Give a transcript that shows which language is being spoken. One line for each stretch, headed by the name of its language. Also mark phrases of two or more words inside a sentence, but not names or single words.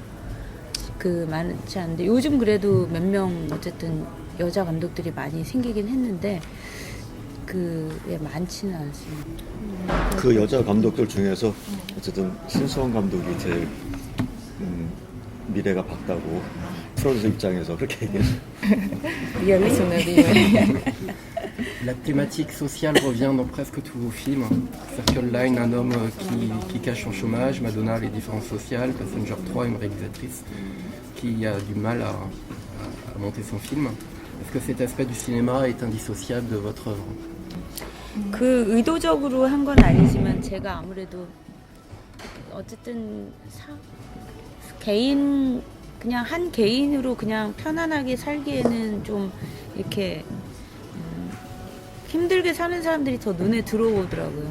Korean: 많지 않은데 요즘 그래도 몇 명 어쨌든 여자 감독들이 많이 생기긴 했는데 많지는 않습니다. 그 여자 감독들 중에서 어쨌든 신수원 감독이 제일 미래가 밝다고 프로듀서 입장에서 그렇게 얘기해요.
French: La thématique sociale revient dans presque tous vos films. Circle Line, un homme qui cache son chômage, Madonna, les différences sociales, Passenger 3, une réalisatrice qui a du mal à monter son film. Est-ce que cet aspect du cinéma est indissociable de votre œuvre?
Korean: 의도적으로 한 건 아니지만 제가 아무래도 어쨌든 그냥 한 개인으로 그냥 편안하게 살기에는 좀 이렇게 힘들게 사는 사람들이 더 눈에 들어오더라고요.